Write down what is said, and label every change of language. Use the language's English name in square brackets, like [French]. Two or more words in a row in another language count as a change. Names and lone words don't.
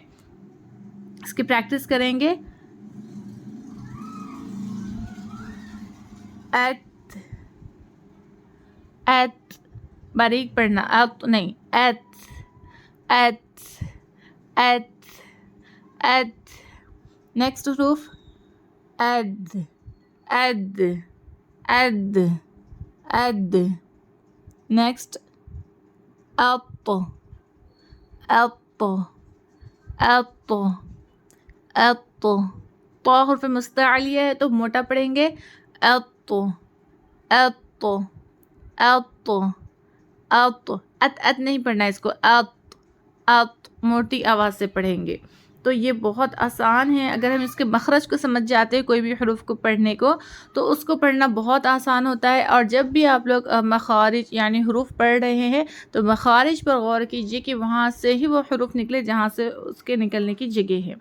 [Urdu] اس کی پریکٹس کریں گے۔ ایت، ایت باریک پڑھنا، ایت نہیں، [Arabic] ایت، ایت، ایت، ایت۔ [Urdu] نیکسٹ حروف اد، اد، اد، اد۔ نیکسٹ اط، اط، اط، اط۔ تو حرف مستعلیہ ہے تو موٹا پڑھیں گے، [Arabic] اط، اط، اط، اط۔ [Urdu] ات ات نہیں پڑھنا ہے اس کو، اط، اط، موٹی آواز سے پڑھیں گے۔ تو یہ بہت آسان ہے، اگر ہم اس کے مخرج کو سمجھ جاتے ہیں کوئی بھی حروف کو پڑھنے کو، تو اس کو پڑھنا بہت آسان ہوتا ہے۔ اور جب بھی آپ لوگ مخارج یعنی حروف پڑھ رہے ہیں تو مخارج پر غور کیجئے کہ وہاں سے ہی وہ حروف نکلے جہاں سے اس کے نکلنے کی جگہ ہے۔